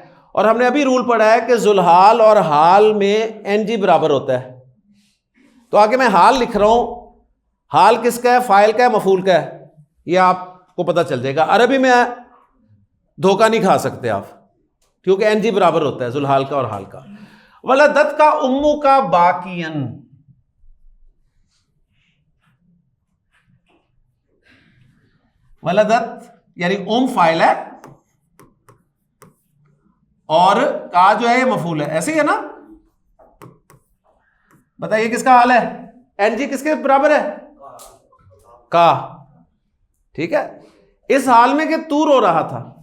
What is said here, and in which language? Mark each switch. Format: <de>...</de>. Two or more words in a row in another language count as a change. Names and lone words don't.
<hi>और हमने अभी रूल पढ़ा है कि जुलहाल और हाल में एनजी बराबर होता है। तो आगे मैं हाल लिख रहा हूं, हाल किसका है, फाइल का है, मफूल का है, यह आपको पता चल जाएगा। अरबी में धोखा नहीं खा सकते आप, क्योंकि एनजी बराबर होता है जुलहाल का और हाल का।</hi> <ar>ولدتك أمك باكيا,</ar> <hi>वलदत यानी उम फाइल है और का जो है ये मफूल है, ऐसे ही है ना। बताइए किसका हाल है, एनजी किसके बराबर है, का, ठीक है। इस हाल में कि तू रो रहा था।</hi>